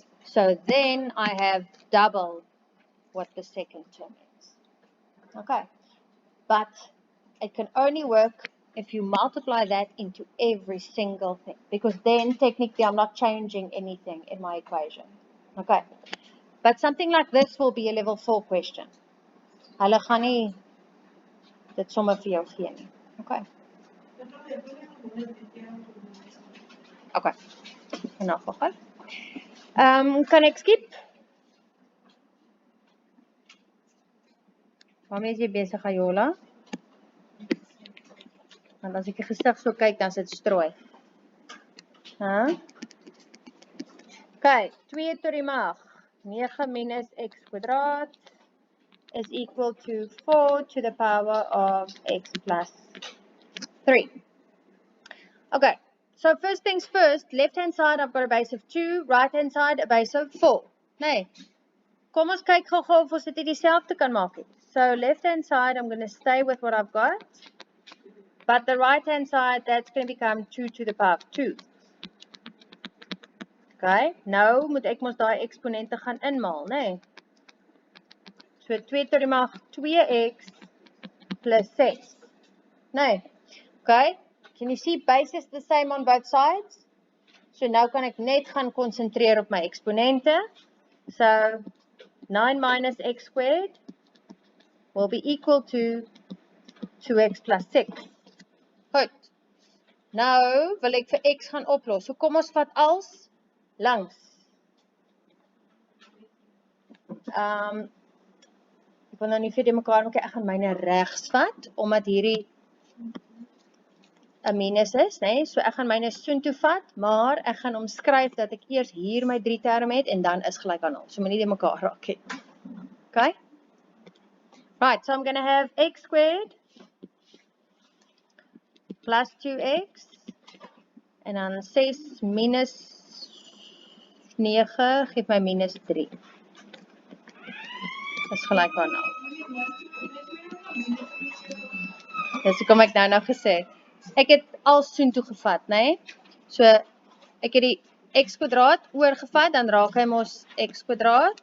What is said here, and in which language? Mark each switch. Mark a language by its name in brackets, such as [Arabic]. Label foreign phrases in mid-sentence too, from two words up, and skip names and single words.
[English] So then I have double what the second term is. Okay, but it can only work if you multiply that into every single thing, because then technically I'm not changing anything in my equation. Okay, but something like this will be a level 4 question. [Afrikaans] Hulle gaan nie dit sommer vir jou gee nie. [English] Okay. Okay. [Afrikaans] Enough geval. Kan ek skip? Waarmee is jy besig, Ayola? Want as ek die gesig so kyk, dan is dit strooi. Okay, 2 tot die mag 9 minus x kwadraat [English] is equal to 4 to the power of x plus 3. Okay, so first things first, left-hand side I've got a base of 2, right-hand side a base of 4. [Afrikaans] Nee, kom ons kyk gou-gou of ons dit dieselfde kan maak. [English] So left-hand side I'm going to stay with what I've got, but the right-hand side that's going to become 2 to the power of 2. [Afrikaans] Okay, nou moet ek mos daai eksponente gaan inmaal, nee. So 2 tot die mag 2x plus 6. Nee. [English] Okay, can you see base is the same on both sides? [Afrikaans] So nou kan ek net gaan konsentreer op my eksponente. [English] So 9 minus x squared will be equal to 2x plus 6. [Afrikaans] Goed. Nou wil ek vir x gaan oplos. So kom ons vat als langs. Ek wil nou nie vir die mekaar maak, ek gaan myne regs vat, omdat hierdie 'n minus is, nee? So ek gaan myne soontoe vat, maar ek gaan omskryf dat ek eers hier my 3 terme het en dan is gelyk aan 0. So moenie die mekaar raak nie. [English] Okay? Right, so I'm going to have x squared plus 2x [Afrikaans] en dan 6 minus 9 geef my minus 3. Is gelyk aan 0. Dis hoekom ek nou gesê. Ek het al soontoe gevat, né? So ek het die x kwadraat oorgevat, dan raak hy mos x kwadraat.